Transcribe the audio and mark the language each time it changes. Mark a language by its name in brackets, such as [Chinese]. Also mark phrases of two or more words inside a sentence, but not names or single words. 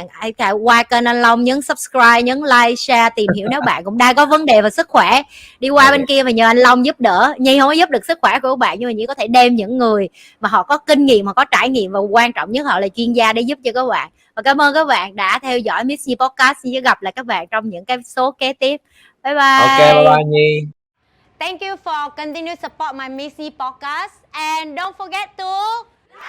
[Vietnamese] Hãy qua kênh anh Long, nhấn subscribe, nhấn like, share, tìm hiểu nếu bạn cũng đang có vấn đề về sức khỏe. Đi qua bên kia và nhờ anh Long giúp đỡ. Nhi không có giúp được sức khỏe của các bạn, nhưng mà Nhi có thể đem những người mà họ có kinh nghiệm, họ có trải nghiệm, và quan trọng nhất họ là chuyên gia để giúp cho các bạn. Và cảm ơn các bạn đã theo dõi Miss Nhi Podcast. Xin gặp lại các bạn trong những cái số kế tiếp. [English] Bye bye. Ok, bye bye Nhi. Thank you for continue support my Miss Nhi podcast and don't forget to